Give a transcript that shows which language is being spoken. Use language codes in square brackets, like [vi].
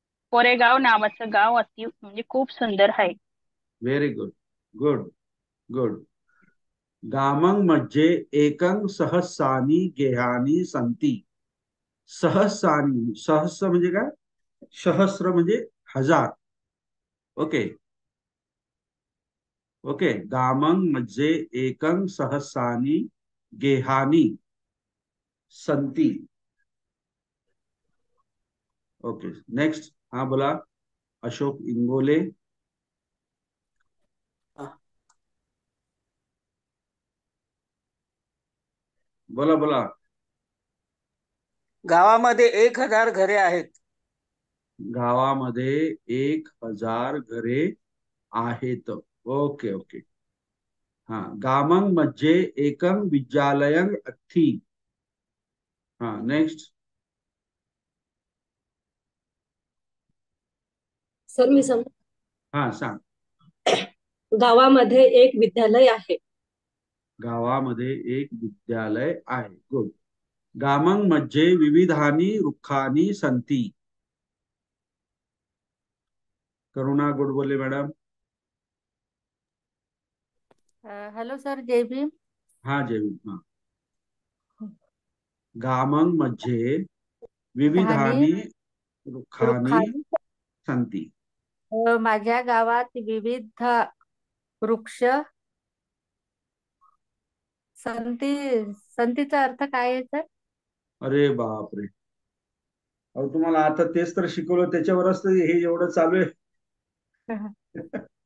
[mr] कोरेगाव नावाचं गाव अति म्हणजे खूप सुंदर आहे. [en] Very good good good. [sa] गामं मध्ये एकं सहस्रानि गेहानि सन्ति. [mr] सहस्रानि, सहस्र म्हणजे काय? सहस्र म्हणजे हजार. [en] Okay okay. [sa] गामं मध्ये एकं सहस्रानि गेहानि सन्ति. [mr] Okay, next. हा, बोला. अशोक इंगोले. बोला बोला. गावामध्ये 1000 घरे आहेत. गावामध्ये 1000 घरे आहेत. [en] Okay okay. [mr] हा, [sa] गामं मध्ये एकं विद्यालयं अस्ति. हा, नेक्स्ट. [mr] सर मी सांगू? हा, सांग. गावामध्ये एक विद्यालय आहे. गावामध्ये एक विद्यालय आहे. [en] Good. [sa] गामं मध्ये विविधानि वृक्षानि सन्ति. [mr] करुणा गोडबोले मॅडम. हॅलो सर, जय भीम. हा, जय भीम. [sa] हा, गामं मध्ये विविधानि वृक्षानि सन्ति. [mr] माझ्या गावात विविध वृक्ष संतीचा अर्थ काय आहे सर? अरे बापरे, अहो तुम्हाला आता तेच तर शिकवलं, त्याच्यावरच तर हे एवढं चालू आहे.